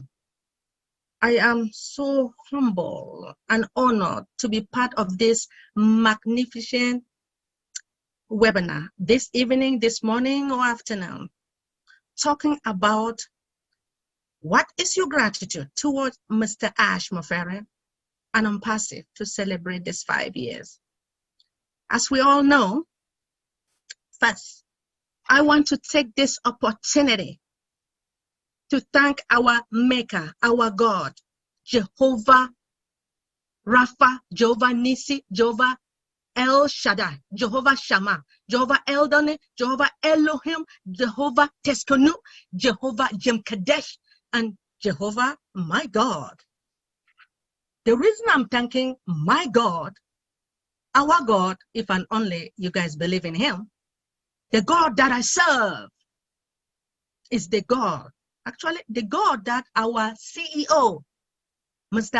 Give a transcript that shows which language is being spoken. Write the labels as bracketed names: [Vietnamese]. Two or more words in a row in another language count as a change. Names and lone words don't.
[English] I am so humble and honored to be part of this magnificent webinar this evening, this morning or afternoon, talking about what is your gratitude towards Mr. Ash Mufere and Onpassive to celebrate this 5 years. As we all know, first, I want to take this opportunity to thank our Maker, our God, Jehovah Rapha, Jehovah Nisi, Jehovah El Shaddai, Jehovah Shammah, Jehovah Eldone, Jehovah Elohim, Jehovah Teskonu, Jehovah Jem Kadesh, and Jehovah my God. The reason I'm thanking my God, our God, if and only you guys believe in him, the God that I serve is the God, actually the God that our CEO, Mr.